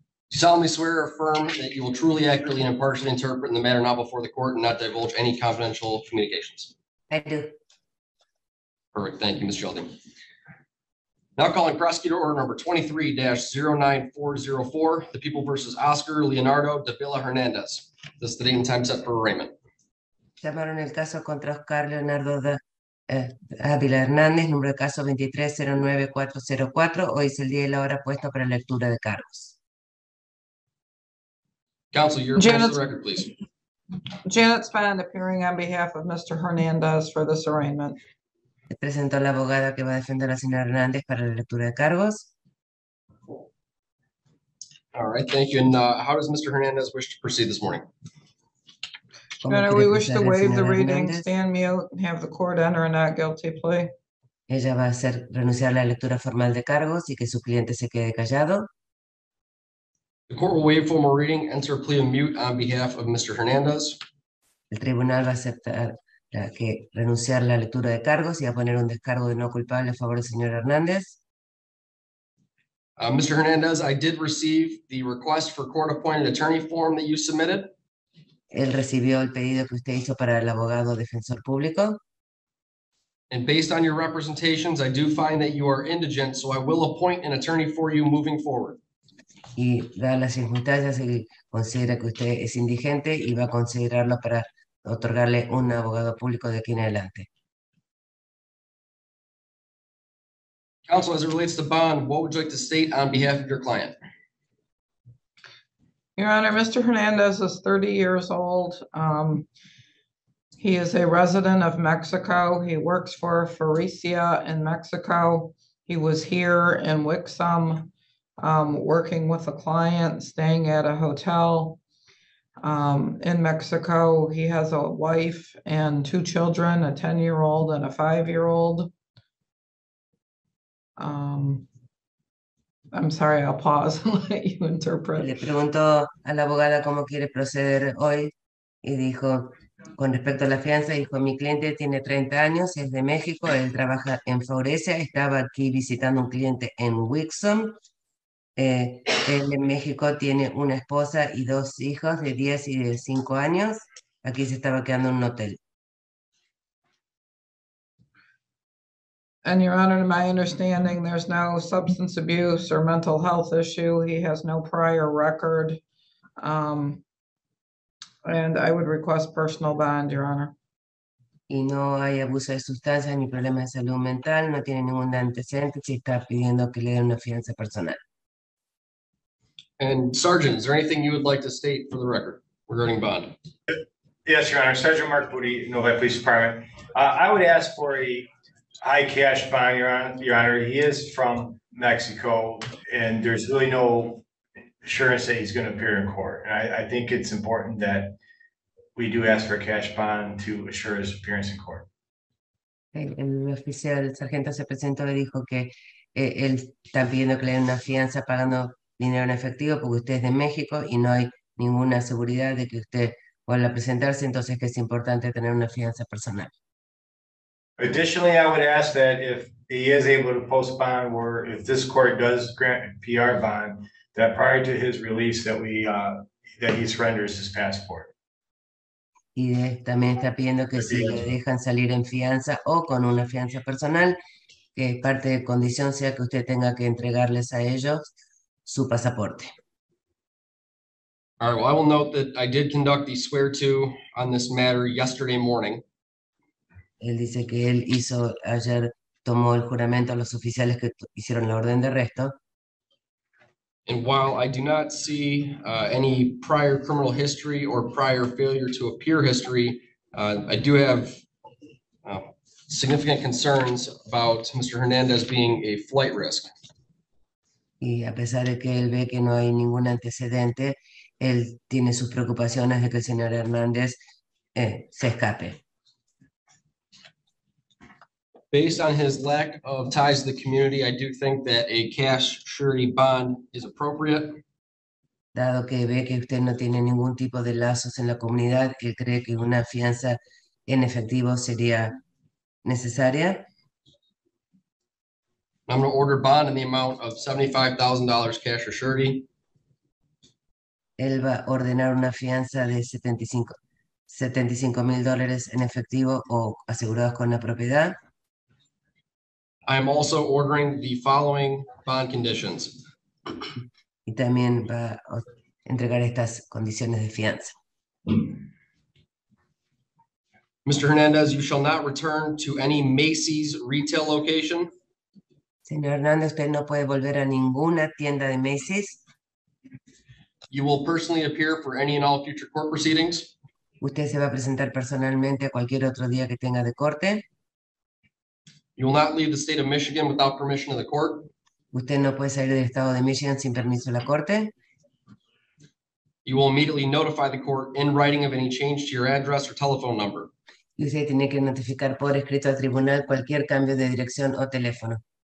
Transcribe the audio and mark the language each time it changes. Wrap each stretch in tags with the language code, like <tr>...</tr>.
<en>You solemnly swear or affirm that you will truly, accurately, and impartially interpret in the matter now before the court and not divulge any confidential communications. I do. Perfect. Thank you, Ms. Yaldi. Now calling prosecutor order number 23-09404, the People versus Oscar Leonardo Davila Hernandez. This is the date and time set for arraignment.</en> <es>Llamaron el caso contra Oscar Leonardo Ávila Hernández, número de caso 23-09404. Hoy es el día y la hora puesto para lectura de cargos.</es> <en>Counsel, your appearance to the record, please. Janet Spahn appearing on behalf of Mr. Hernandez for this arraignment.</en> <es>Le presento a la abogada que va a defender a la señora Hernández para la lectura de cargos.</es> <en>All right, thank you. And how does Mr. Hernandez wish to proceed this morning?</en> <es>¿Cómo</es> <en>Janet,</en> <es>quiere</es> <en>we wish to</en> <es>proceder la</es> <en>waive the</en> <es>señora</es> <en>reading,</en> <es>Hernández?</es> <en>stand mute, and have the court enter a not guilty plea.</en> <es>Ella va a hacer renunciar a la lectura formal de cargos y que su cliente se quede callado.</es> <en>The court will waive formal reading, enter a plea of mute on behalf of Mr. Hernandez.</en> <es>El tribunal va a aceptar renunciar a la lectura de cargos y a poner un descargo de no culpable a favor del señor Hernández.</es> <en>Mr. Hernandez, I did receive the request for court-appointed attorney form that you submitted.</en> <es>Él recibió el pedido que usted hizo para el abogado defensor público.</es> <en>And based on your representations, I do find that you are indigent, so I will appoint an attorney for you moving forward.</en> <es>Y dadas las circunstancias, él considera que usted es indigente y va a considerarlo para otorgarle un abogado público de aquí en adelante.</es> <en>Counsel, as it relates to bond, what would you like to state on behalf of your client? Your Honor, Mr. Hernandez is 30 years old. He is a resident of Mexico. He works for Faricia in Mexico. He was here in Wixom, working with a client, staying at a hotel in Mexico. He has a wife and two children, a 10-year-old and a 5-year-old. I'm sorry, I'll pause and let you interpret.</en> <es>Le preguntó a la abogada cómo quiere proceder hoy y dijo, con respecto a la fianza, dijo, mi cliente tiene 30 años, es de México, él trabaja en Faurecia, estaba aquí visitando un cliente en Wixom. Él en México tiene una esposa y dos hijos de 10 y de 5 años. Aquí se estaba quedando en un hotel.</es> <en>And Your Honor, to my understanding, there's no substance abuse or mental health issue. He has no prior record. And I would request personal bond, Your Honor.</en> <es>Y no hay abuso de sustancias ni problemas de salud mental, no tiene ningún antecedente, si está pidiendo que le den una fianza personal.</es> <en>And Sergeant, is there anything you would like to state for the record regarding bond? Yes, Your Honor. Sergeant Mark Booty, Novi Police Department. I would ask for a high cash bond, Your Honor. He is from Mexico, and there's really no assurance that he's going to appear in court. And I think it's important that we do ask for a cash bond to assure his appearance in court.</en> <es>El oficial, el sargento se presentó y dijo que él está pidiendo que le den una fianza pagando dinero en efectivo porque usted es de México y no hay ninguna seguridad de que usted vuelva a presentarse, entonces que es importante tener una fianza personal.</es> <en>Additionally, I would ask that if he is able to post bond, or if this court does grant PR bond, that prior to his release that he surrenders his passport.</en> <es>Y también está pidiendo que si le dejan salir en fianza o con una fianza personal, que parte de condición sea que usted tenga que entregarles a ellos su pasaporte.</es> <en>All right, well, I will note that I did conduct the swear-to on this matter yesterday morning.</en> <es>Él dice que él ayer tomó el juramento a los oficiales que hicieron la orden de arresto.</es> <en>And while I do not see any prior criminal history or prior failure to appear history, I do have significant concerns about Mr. Hernandez being a flight risk.</en> <es>Y a pesar de que él ve que no hay ningún antecedente, él tiene sus preocupaciones de que el señor Hernández se escape.</es> <en>Based on his lack of ties to the community, I do think that a cash surety bond is appropriate.</en> <es>Dado que ve que usted no tiene ningún tipo de lazos en la comunidad, él cree que una fianza en efectivo sería necesaria.</es> <en>I'm going to order bond in the amount of $75,000 cash or surety.</en> <es>Él va a ordenar una fianza de $75,000 en efectivo o asegurados con la propiedad.</es> <en>I am also ordering the following bond conditions.</en> <es>Y también va a entregar estas condiciones de fianza.</es> <en>Mr. Hernandez, you shall not return to any Macy's retail location.</en> <es>Señor Hernández, usted no puede volver a ninguna tienda de Macy's.</es> <en>You will personally appear for any and all future court proceedings.</en> <es>Usted se va a presentar personalmente a cualquier otro día que tenga de corte.</es> <en>You will not leave the state of Michigan without permission of the court.</en> <es>Usted no puede salir del estado de Michigan sin permiso de la corte.</es> <en>You will immediately notify the court in writing of any change to your address or telephone number.</en> <es>Y usted tiene que notificar por escrito al tribunal cualquier cambio de dirección o teléfono.</es>